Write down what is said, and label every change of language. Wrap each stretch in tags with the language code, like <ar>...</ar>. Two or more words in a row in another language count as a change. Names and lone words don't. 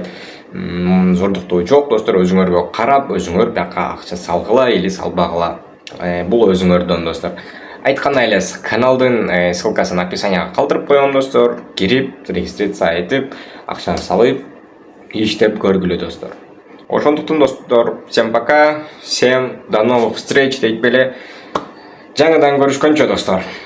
<ky>Зордуктоо жок достор, өзүңөргө карап өзүңөр бияка акча салгыла или салбагыла. Бул өзүңөрдөн достор. Айткандай эле каналдын ссылкасын описанияга калтырып коём достор. Кирип, регистрация этип, акчаны салып, иштеп көргүлө достор. Ошондуктан достор,</ky> <ru>всем пока, всем до новых встреч</ru> <ky>дейт беле. Жаңыдан көрүшкөнчө достор.</ky>